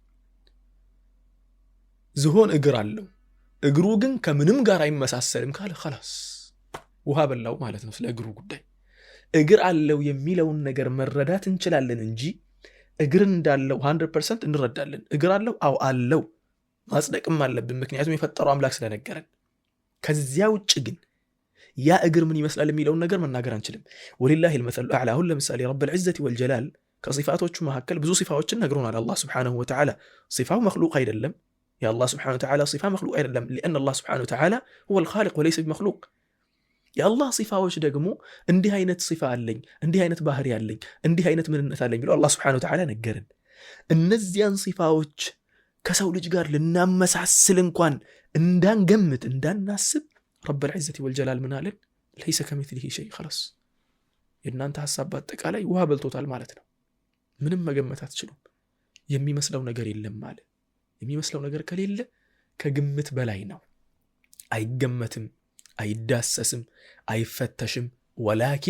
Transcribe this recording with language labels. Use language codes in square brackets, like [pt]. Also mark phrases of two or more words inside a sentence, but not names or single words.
[am] ዝሆን እግር አለው፣ እግሩ ግን ከምንም ጋር አይመሳሰልም ካለ خلاص ውሃ በላው ማለት ነው። ስለ እግሩ ጉዳይ እግር አለው የሚለውን ነገር መረዳት እንችላለን እንጂ እግር እንዳለው 100% እንረዳለን። እግር አለው፣ አው አለው ማጽደቅም አለብን፣ ምክንያቱም የፈጠረው አምላክ ስለነገረን። ከዚያ ውጭ ግን ያ እግር ምን ይመስላል የሚለውን ነገር መናገር አንችልም። [ar] ولله المثل [am] الاعلى። አሁን ለምሳሌ [ar] رب العزة والجلال [am] ከሲፋቶቹ መካከል ብዙ ሲፋዎችን ነግሮናል አላህ [ar] سبحانه وتعالى። [am] ሲፋው መخلوق አይደለም፣ የአላህ [ar] سبحانه وتعالى [am] ሲፋ መخلوق አይደለም፣ [ar] لأن الله سبحانه وتعالى هو الخالق وليس بمخلوق። [am] የአላህ ሲፋዎች ደግሞ እንዲህ አይነት ሲፋ አለኝ፣ እንዲህ አይነት ባህሪ አለኝ፣ እንዲህ አይነት ምንነት አለኝ ብሎ አላህ [ar] سبحانه وتعالى [am] ነገረን። እነዚያን ሲፋዎች ከሰው ልጅ ጋር ልናመሳስል እንኳን እንዳንገምት እንዳናስብ [ar] رب العزة والجلال [am] ምን አለን? [ar] ليس كمثله شيء خلاص። [am] የእናንተ ሐሳብ በአጠቃላይ ውሃ በልቶታል ማለት ነው። ምንም መገመት አትችሉም። የሚመስለው ነገር የለም ማለት። የሚመስለው ነገር ከሌለ ከግምት በላይ ነው። አይገመትም፣ አይዳሰስም፣ አይፈተሽም። ወላኪን